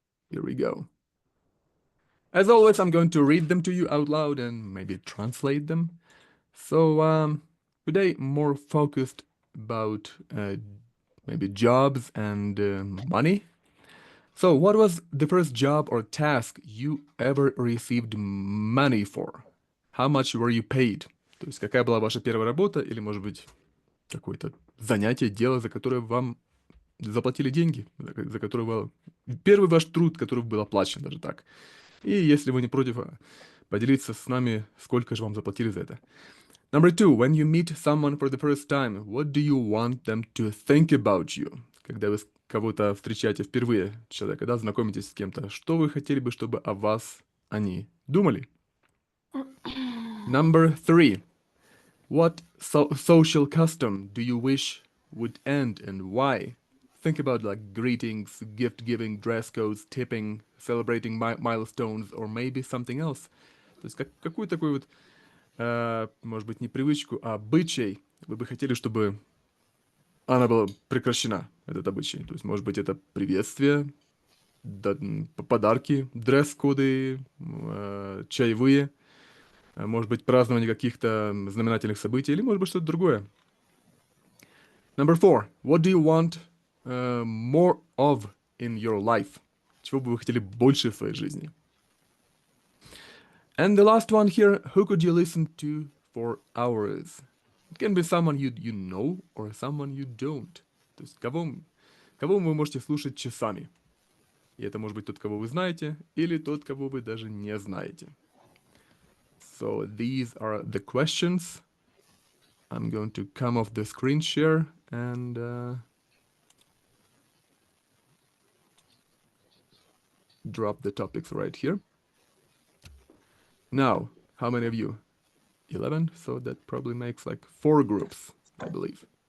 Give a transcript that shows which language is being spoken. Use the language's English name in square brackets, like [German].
[English] Here we go. As always, I'm going to read them to you out loud and maybe translate them. So, today more focused about maybe jobs and money. So, what was the first job or task you ever received money for? How much were you paid? [Russian] То есть, какая была ваша первая работа или, может быть, какое-то занятие, дело, за которое вам заплатили деньги, за которое первый ваш труд, который был оплачен, даже так. И если вы не против поделиться с нами, сколько же вам заплатили за это. [English] Number 2, when you meet someone for the first time, what do you want them to think about you? [Russian] Когда вы кого-то встречаете впервые, человека, да, знакомитесь с кем-то, что вы хотели бы, чтобы о вас они думали? [English] Number 3, what social custom do you wish would end and why? Think about like greetings, gift giving, dress codes, tipping, celebrating milestones, or maybe something else. [Russian] То есть какую такую вот может быть, не привычку, а обычай, вы бы хотели, чтобы она была прекращена, этот обычай. То есть, может быть, это приветствие, подарки, дресс-коды, чаевые, может быть, празднование каких-то знаменательных событий, или, может быть, что-то другое. [English] Number 4. What do you want more of in your life? [Russian] Чего бы вы хотели больше в своей жизни? [English] And the last one here, who could you listen to for hours? It can be someone you know or someone you don't. [Russian] То есть кого вы можете слушать часами. И это может быть тот, кого вы знаете, или тот, кого вы даже не знаете. [English] So these are the questions. I'm going to come off the screen share and drop the topics right here. Now, how many of you? 11, so that probably makes like 4 groups, I believe.